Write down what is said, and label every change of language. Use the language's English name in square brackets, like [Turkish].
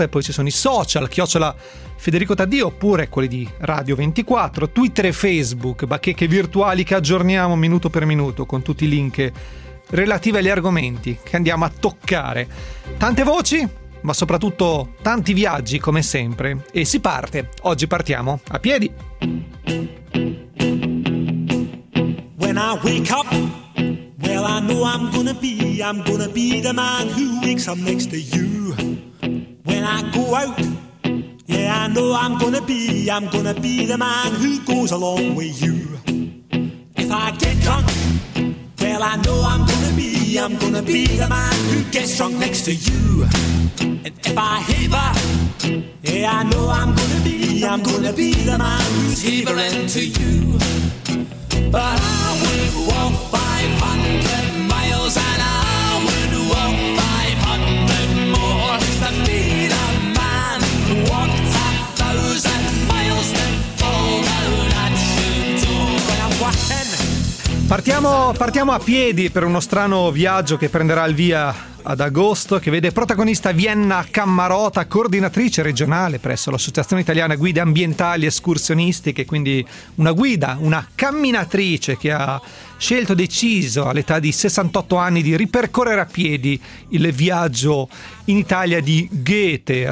[Italian] E poi ci sono i social, @ Federico Taddia, oppure quelli di Radio 24, Twitter e Facebook, bacheche virtuali che aggiorniamo minuto per minuto con tutti i link relative agli argomenti che andiamo a toccare. Tante voci, ma soprattutto tanti viaggi, come sempre. E si parte. Oggi partiamo a piedi. [English] When I wake up, well I know I'm gonna be the man who wakes up next to you. When I go out, yeah I know I'm gonna be the man who goes along with you. If I get drunk, well I know I'm gonna be the man who gets drunk next to you. And if I haver, yeah I know I'm gonna be the man who's havering to you. But I would walk 500 miles and I would walk 500 more to be the man who walked 1,000 miles to fall down at your door. And I'm walking. [Italian] Partiamo a piedi per uno strano viaggio che prenderà il via ad agosto, che vede protagonista Vienna Cammarota, coordinatrice regionale presso l'Associazione Italiana Guide Ambientali Escursionistiche, quindi una guida, una camminatrice che ha scelto, deciso all'età di 68 anni di ripercorrere a piedi il viaggio in Italia di Goethe.